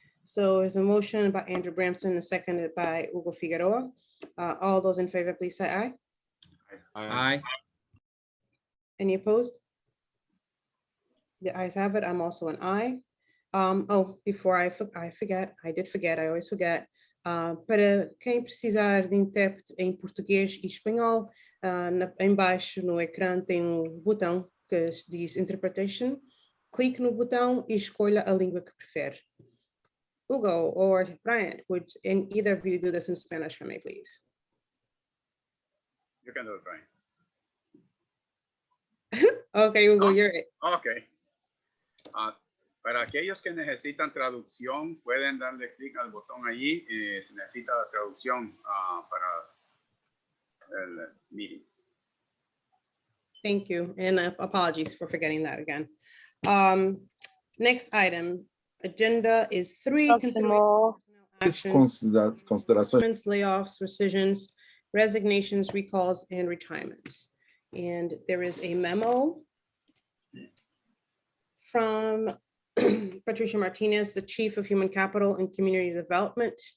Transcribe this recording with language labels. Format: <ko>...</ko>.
<en>So there's a motion by Andrew Bramson and seconded by Hugo Figueroa. All those in favor, please say aye. Aye. Any opposed? The ayes have it. I'm also an aye. Oh, before I forget, I always forget.</en> <pt>Para quem precisar de intérprete em português e espanhol, embaixo no ecrã tem um botão que diz Interpretation. Clique no botão e escolha a língua que prefere.</pt> <en>Hugo or Brian, would either of you do this in Spanish for me, please? You can do it, Brian. Okay, Hugo, you're it. Ok.</en> <es>Para aquellos que necesitan traducción, pueden darle clic al botón allí. Se necesita la traducción para el meeting.</es> <en>Thank you, and apologies for forgetting that again. Next item, agenda is 3. Actions, considerations, layoffs, rescissions, resignations, recalls, and retirements. And there is a memo from Patricia Martinez, the Chief of Human Capital and Community Development.</en>